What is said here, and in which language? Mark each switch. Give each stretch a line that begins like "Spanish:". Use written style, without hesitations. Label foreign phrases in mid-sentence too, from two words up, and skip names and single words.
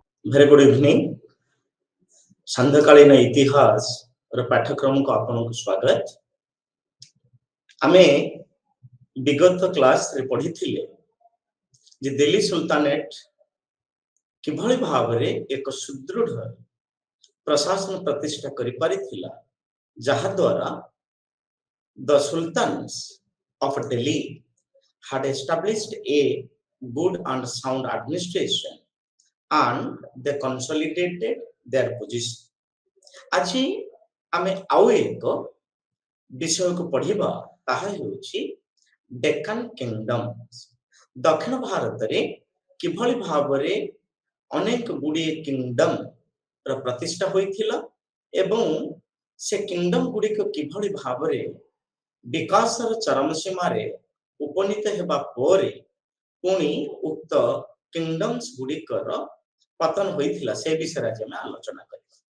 English: Very good evening.
Odia: ସନ୍ଧ୍ୟାକାଳୀନ ଇତିହାସ ର ପାଠ୍ୟକ୍ରମକୁ ଆପଣଙ୍କୁ ସ୍ୱାଗତ। ଆମେ ବିଗତ କ୍ଲାସରେ ପଢିଥିଲେ ଯେ ଦିଲ୍ଲୀ ସୁଲତାନେଟ କିଭଳି ଭାବରେ ଏକ ସୁଦୃଢ ପ୍ରଶାସନ ପ୍ରତିଷ୍ଠା କରିପାରିଥିଲା, ଯାହା ଦ୍ୱାରା
English: the sultans of Delhi had established a good and sound administration and they consolidated their position.
Odia: আজি ଆମେ ଆଉ ଏକ ବିଷୟକୁ ପଢିବା, ତାହା ହେଉଛି ଡେକାନ କିଙ୍ଗଡମ। ଦକ୍ଷିଣ ଭାରତରେ କିଭଳି ଭାବରେ ଅନେକ ଗୁଡ଼ିଏ କିଙ୍ଗଡମ ର ପ୍ରତିଷ୍ଠା ହୋଇଥିଲା ଏବଂ ସେ କିଙ୍ଗଡମ ଗୁଡ଼ିକ କିଭଳି ଭାବରେ ବିକାଶର ଚରମ ସୀମାରେ ଉପନୀତ ହେବା ପରେ ପୁଣି ଉକ୍ତ କିଙ୍ଗଡମ୍ସ ଗୁଡ଼ିକର ପତନ ହୋଇଥିଲା, ସେ ବିଷୟରେ ଆଜି ଆମେ ଆଲୋଚନା କରିବା।